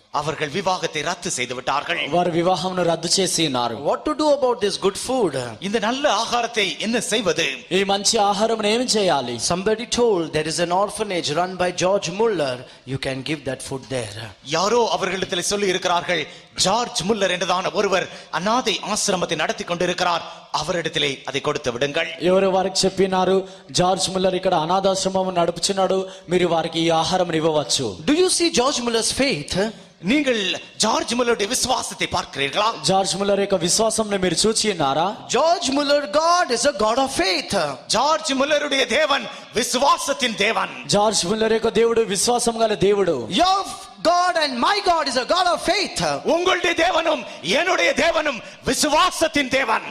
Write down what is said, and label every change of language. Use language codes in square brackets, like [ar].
[ta] அவர்கள் விவாகத்தை ரத்து செய்து விட்டார்கள். [te] వారు వివాహంను రద్దు చేసి ఉన్నారు. [en] What to do about this good food? [ta] இந்த நல்ல ஆகாரத்தை என்ன செய்வது? [te] ఈ మంచి ఆహారం ఏమి చేయాలి? [en] Somebody told there is an orphanage run by George Muller. You can give that food there. [ta] யாரோ அவர்களிடத்தில் சொல்லி இருக்கிறார்கள், ஜார்ஜ் முல்லர் என்றதான ஒருவர் அநாதை ஆசிரமத்தை நடத்தி கொண்டிருக்கிறார், அவரிடத்திலே அதை கொடுத்து விடுங்கள். [te] ఎవరు వారికి చెప్పినారు, జార్జ్ ముల్లర్ ఇక్కడ అనాథాశ్రమం నడుపుచున్నాడు, మీరు వారికి ఈ ఆహారం ఇవ్వవచ్చు. [en] Do you see George Muller's faith? [ta] நீங்கள் ஜார்ஜ் முல்லருடைய விசுவாசத்தை பார்க்கிறீர்களா? [te] జార్జ్ ముల్లర్ యొక్క విశ్వాసంను మీరు చూచి ఉన్నారా? [en] George Muller God is a God of faith. [ta] George முல்லருடைய தேவன் விசுவாசத்தின் தேவன். [te] జార్జ్ ముల్లర్ యొక్క దేవుడు విశ్వాసం గల దేవుడు. [en] Your God and my God is a God of faith. [ta] உங்களுடைய தேவனும் என்னுடைய தேவனும் விசுவாசத்தின் தேவன்.